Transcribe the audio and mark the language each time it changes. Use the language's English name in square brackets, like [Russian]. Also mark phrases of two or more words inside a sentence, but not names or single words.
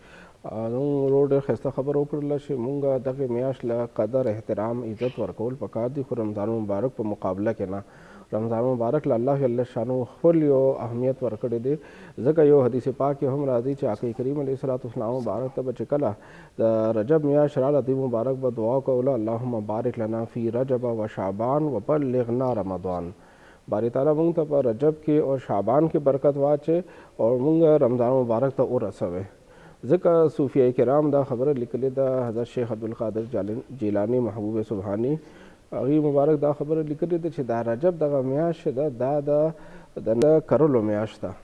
[Pashto] نو ورور ډېر ښایسته خبره وکړله چې موږ دغې میاشت له قدر احترام عزت ورکول پکار دي خو رمضان مبارک په مقابله کې نه. رمضان مبارک له الله جل شانو خپل یو اهمیت ورکړی دی ځکه یو حدیث پاک کې هم راځي چې آقا کریم [Arabic] علیه الصلاة والسلام [Pashto] مبارک ته به چې کله د رجب میاشت راله دوی مبارک به دعا کوله [Arabic] اللهم بارک لنا فی رجب و شعبان و بلغنا رمضان. [Pashto] باری تعالیٰ موږ ته په رجب کې او شعبان کې برکت واچې او موږ رمضان مبارک ته ورسوئ. ځکه صوفیه کرام دا خبره لیکلې ده حضرت شیخ عبدالقادر جیلانی محبوب سبحانی هغې مبارک دا خبره لیکلې ده چې دا رجب دغه میاشت ده دا د کرلو میاشت ده.